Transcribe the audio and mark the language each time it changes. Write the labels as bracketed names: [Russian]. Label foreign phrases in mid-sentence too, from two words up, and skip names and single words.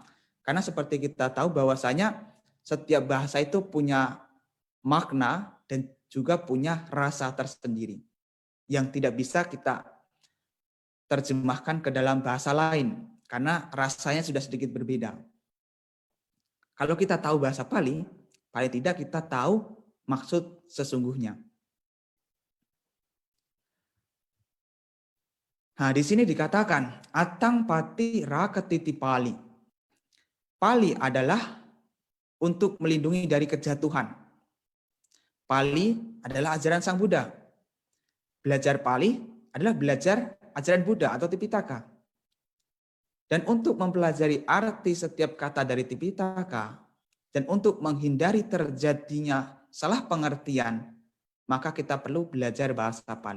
[Indonesian] Karena seperti kita tahu bahwasanya setiap bahasa itu punya makna dan juga punya rasa tersendiri yang tidak bisa kita terjemahkan ke dalam bahasa lain karena rasanya sudah sedikit berbeda. Kalau kita tahu bahasa Pali, paling tidak kita tahu maksud sesungguhnya. Nah, di sini dikatakan [Pali] atang pati rakatiti Pali. [Indonesian] Pali adalah untuk melindungi dari kejatuhan. Pali adalah ajaran Sang Buddha. Belajar Pali adalah belajar ajaran Buddha atau Tipitaka. Dan untuk mempelajari arti setiap kata dari Tipitaka, dan untuk menghindari terjadinya salah pengertian, maka kita perlu belajar bahasa Pali.